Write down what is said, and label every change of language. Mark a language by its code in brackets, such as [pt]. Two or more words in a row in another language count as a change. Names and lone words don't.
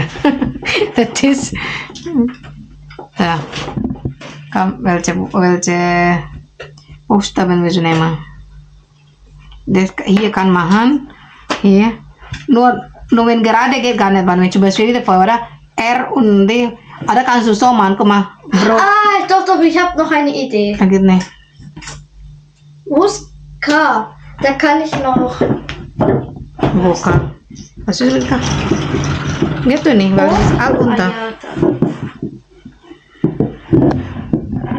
[de] Das ist. Ja. Komm, welche Buchstaben willst du nehmen? Das, hier kann man machen. Hier. Nur wenn gerade geht gar nicht, wenn wir zum Beispiel vorher R und D. [id] Ada kan susah man, [de] guck mal. [id] Bro. [de] Ah, doch, ich habe noch eine Idee. Da geht nicht. Wo ist K? Da kann ich noch. Wo kann? Was ist mit K? Geht doch nicht, weil es ist all unter. Ah, ja,